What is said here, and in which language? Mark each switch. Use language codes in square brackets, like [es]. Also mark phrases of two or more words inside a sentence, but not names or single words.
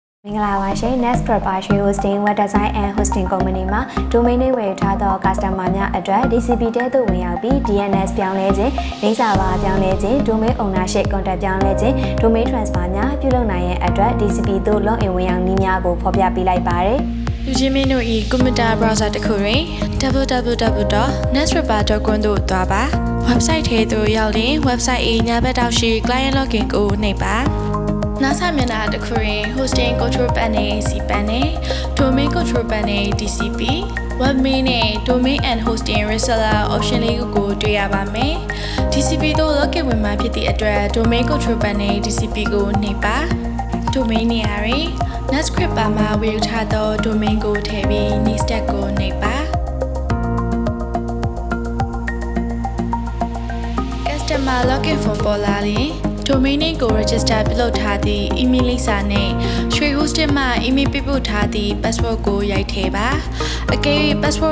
[my] NetScriper [en] hosting web design and hosting company [my] မှာ [en] domain name [my] ဝယ်ထားသော customer များအတွက် DCP တဲသို့ဝင်ရောက်ပြီး DNS ပြောင်းလဲခြင်း၊လိပ်စာပါပြောင်းလဲခြင်း၊ [en] domain ownership contact [my] ပြောင်းလဲခြင်း၊ [en] domain transfer [my] များပြုလုပ်နိုင်ရန်အတွက် DCP သို့ login ဝင်ရောက်နည်းများကိုဖော်ပြပေးလိုက်ပါတယ်။ လူချင်းမင်းတို့၏ [en] computer browser [my] တစ်ခုတွင် www.netscriper.com သို့သွားပါ။ website ထဲသို့ရောက်ရင် website ၏ညာဘက်ထော က်ရှိ [en] client login [my] ကိုနှိပ်ပါ။နောက်ဆက်မျက်နှာတစ်ခုတွင် [en] hosting control panel cpanel, domain control panel DCP, web main [my] နဲ့ [en] domain and hosting reseller option [my] လေးကိုတွေ့ရပါမယ်။ DCP သို့ login ဝင်မှာဖြစ်သည့်အတွက် [en] domain control panel DCP [my] ကိုနှိပ်ပါ။ domain နေရာတွင် NetScriper မှာဝယ်ထားသော domain ကိုထည့်ပြီး [en] next step [my] ကိုနှိပ်ပါ ။ [en] customer login form [my] ပေါ်လာရင် [en] domain name [my] ကို register ပြုလုပ်ထားသည့် email လိပ်စာနဲ့ရွှေ hosting မှ email ပေးပို့ထားသည့် password ကိုရိုက်ထည့်ပါအကယ်၍ password